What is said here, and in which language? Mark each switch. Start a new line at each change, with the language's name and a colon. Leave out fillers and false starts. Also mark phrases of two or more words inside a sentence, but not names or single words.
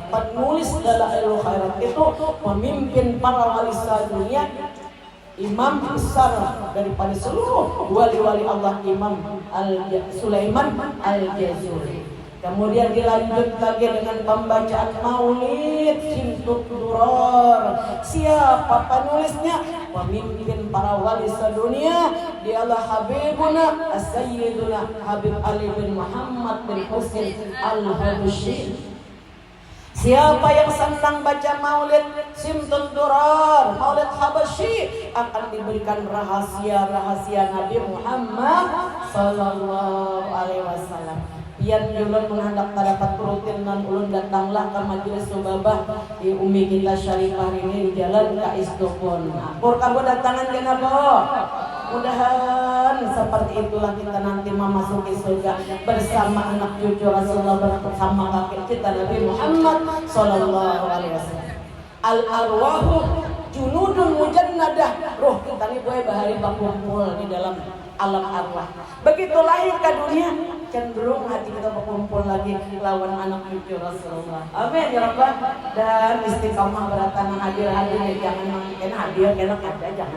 Indonesian: Penulis dalailul khairat itu pemimpin para wali dunia, imam besar daripada seluruh wali-wali Allah, Imam Sulaiman Al-Jazuli. Kemudian dilanjut lagi dengan pembacaan maulid Simtut Duror. Siapa penulisnya? Pemimpin para wali sedunia, dialah Habibuna As-Sayyiduna Habib Ali bin Muhammad bin Husain Al-Habsyi. Siapa yang senang baca maulid Simtut Duror, maulid Habsyi, akan diberikan rahasia-rahasia Nabi Muhammad
Arabic: صلى الله عليه وسلم.
Banjar: Pian ulun menghendak dapat rutin nan ulun datanglah ke majelis Subabah di umi kita Syarifah ini di jalan Kais Dukun. Pur kamu datangan kenapa?
Indonesian: Mudahan seperti itulah kita nanti memasuki surga bersama anak cucu Rasulullah, bersama kakek kita Nabi Muhammad
Arabic: صلى الله عليه وسلم. الأرواح جنود مجندة.
Banjar: Roh kita nih boy bahari berkumpul di dalam alam arwah.
Indonesian: Begitu lahir ke dunia, cenderung hati kita berkumpul lagi lawan anak cucu Rasulullah.
Arabic: آمين يا رب.
Banjar: Dan istiqamah beratan hadir-hadir, jangan mungkin hadir kena ada, jangan.